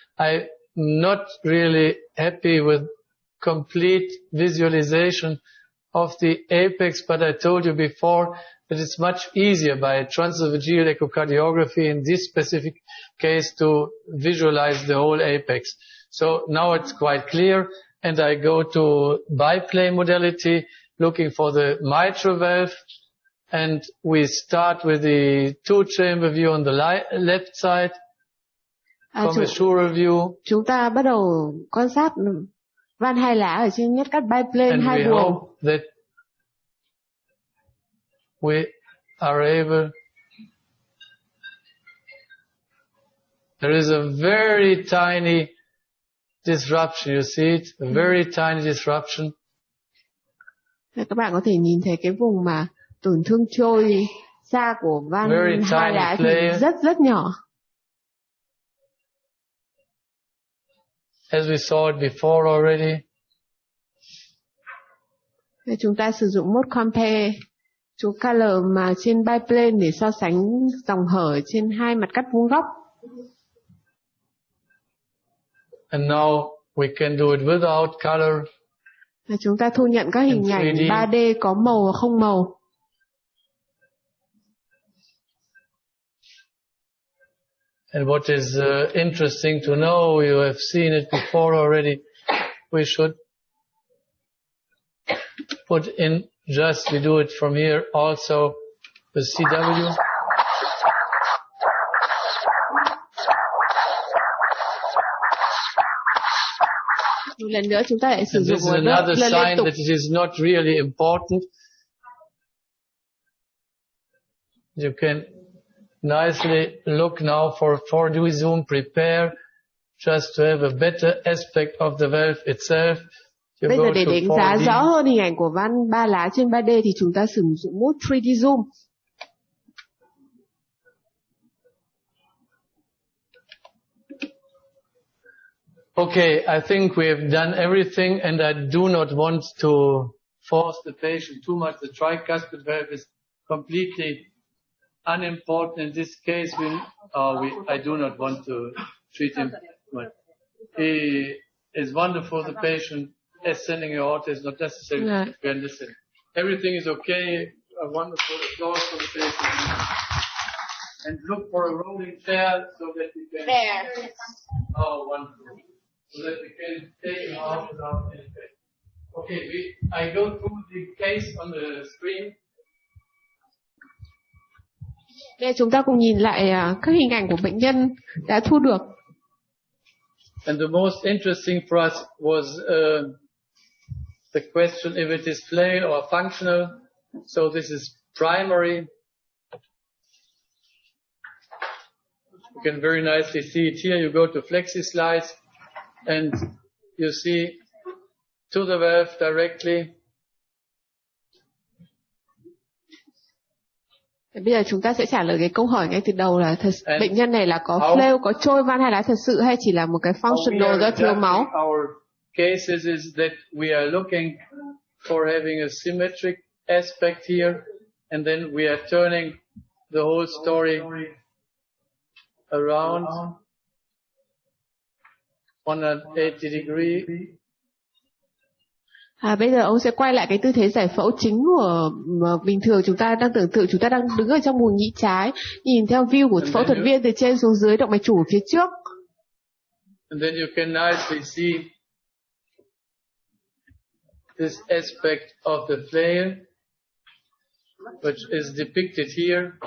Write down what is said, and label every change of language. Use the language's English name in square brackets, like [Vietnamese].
[English] I'm not really happy with complete visualization of the apex, but I told you before that it's much easier by transesophageal echocardiography in this specific case to visualize the whole apex. So now it's quite clear, and I go to biplane modality, looking for the mitral valve, and we start with the 2-chamber view on the left side, from a surer view. [Vietnamese] Chúng ta bắt đầu quan sát van hai lá ở trên nhát cắt biplane hai buồng. [English] we are able. There is a very tiny disruption. You see it? A very tiny disruption. [Vietnamese] Các bạn có thể nhìn thấy cái vùng mà tổn thương trôi da của van hai lá thì rất nhỏ. [English] As we saw it before already. [Vietnamese] Chúng ta sử dụng mode compare chú color mà trên biplane để so sánh dòng hở trên hai mặt cắt vuông góc. [English] And now we can do it without color. [Vietnamese] Chúng ta thu nhận các hình ảnh 3D có màu và không màu. [English] And what is interesting to know, you have seen it before already, we should put in just, we do it from here also, the CW. [Vietnamese] Một lần nữa chúng ta lại sử dụng [English] this is another sign that it is not really important. You can nicely look now for 4D zoom, prepare just to have a better aspect of the valve itself. [Vietnamese] Bây giờ để đánh giá rõ hơn hình ảnh của van ba lá trên 3D thì chúng ta sử dụng mode 3D zoom. [English] Okay, I think we have done everything, and I do not want to force the patient too much. The tricuspid valve is completely unimportant in this case. I do not want to treat him. He is wonderful, the patient. Ascending aorta is not necessary. We understand. Everything is okay. A wonderful applause for the patient. And look for a rolling chair so that we can. There. Oh, wonderful. So that we can take him out without any pain. Okay, I go through the case on the screen. [Vietnamese] Để chúng ta cùng nhìn lại các hình ảnh của bệnh nhân đã thu được. [English] And the most interesting for us was the question if it is flail or functional. So this is primary. You can very nicely see it here. You go to flexi slides and you see to the valve directly. [Vietnamese] Bây giờ chúng ta sẽ trả lời cái câu hỏi ngay từ đầu là bệnh nhân này là có flail, có trôi van hai lá thật sự hay chỉ là một cái functional do thiếu máu? [English] Our cases is that we are looking for having a symmetric aspect here, and then we are turning the whole story around 180 degrees. [Vietnamese] Bây giờ ông sẽ quay lại cái tư thế giải phẫu chính của bình thường chúng ta đang tưởng tượng chúng ta đang đứng ở trong buồng nhĩ trái, nhìn theo view của phẫu thuật viên từ trên xuống dưới, động mạch chủ phía trước. [English] And then you can nicely see this aspect of the flail, which is depicted here.